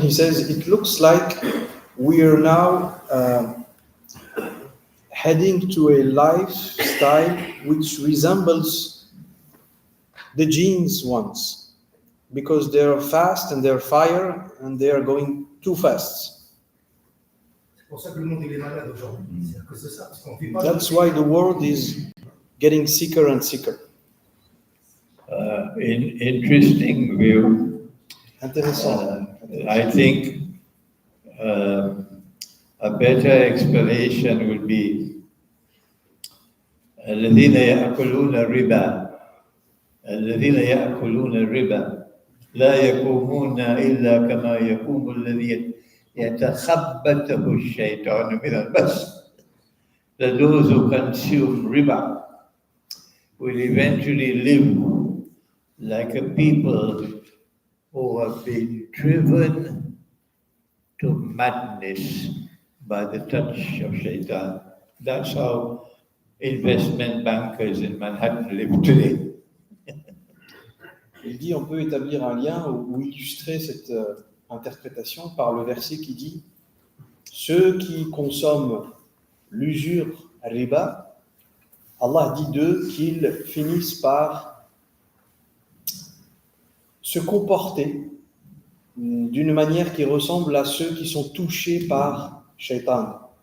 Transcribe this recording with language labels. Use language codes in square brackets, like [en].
[en] He says it looks like we are now heading to a lifestyle which resembles the genes ones, because they are fast and they're fire and they are going too fast. [fr] C'est pour ça que le monde il est malade aujourd'hui. C'est à cause de ça, parce qu'on vit pas. [en] That's why the world is getting sicker and sicker. Interesting view. [fr] Intéressant. [en] I think A better explanation would be [ar] الذين يأكلون الربا لا يقومون إلا كما يقوم الذي يتخبطه الشيطان من المس. [en] That those who consume riba will eventually live like a people who have been driven to madness by the touch of shaitan. That's how investment bankers in Manhattan live today. [fr] Il dit on peut établir un lien ou illustrer cette interprétation par le verset qui dit ceux qui consomment l'usure riba, Allah dit d'eux qu'ils finissent par se comporter d'une manière qui ressemble à ceux qui sont touchés par shaitan.